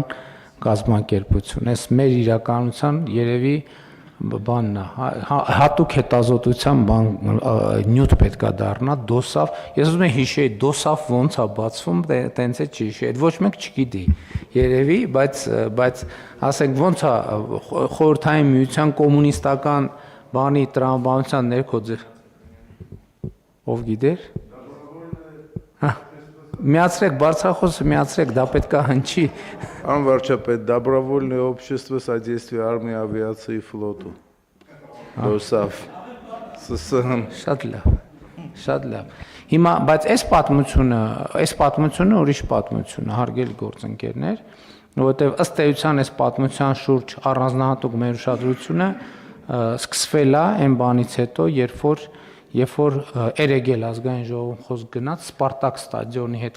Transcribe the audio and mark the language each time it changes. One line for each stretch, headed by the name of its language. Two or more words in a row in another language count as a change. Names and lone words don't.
Armenian: կազմակերպություն, այս մեր իրականության երևի բանն է, հատուկ հետազոտության նյութ պետք է դառնա, դոսաֆ, ես ուզում եմ հիշեի, դոսաֆ ոնց է բացվում, տենց է չի հիշի, այդ ոչ մեկ չգիտի, երևի, բայց ասենք ոնց է խորհրդային միության կոմունիստական բանի տրամաբանության ներքո ով գիտեր? Միացրեք, բարձրախոսը միացրեք, դա պետք է հնչի։ Անվարչապետ,
Russian: Добровольное общество содействия армии, авиации и флоту.
Armenian: ԴՕՍԱՖ, ՍՍՀ։ Շատ լավ։ Հիմա, բայց այս պատմությունը ուրիշ պատմություն է, հարգելի գործընկերներ, որովհետև ըստ էության այս պատմության շուրջ առանձնահատուկ մեր ուշադրությունը սկսվել է այն բանից հետո, երբ որ Էրեգել ազգային ժողովում խոսք գնաց Սպարտակ ստադիոնի հետ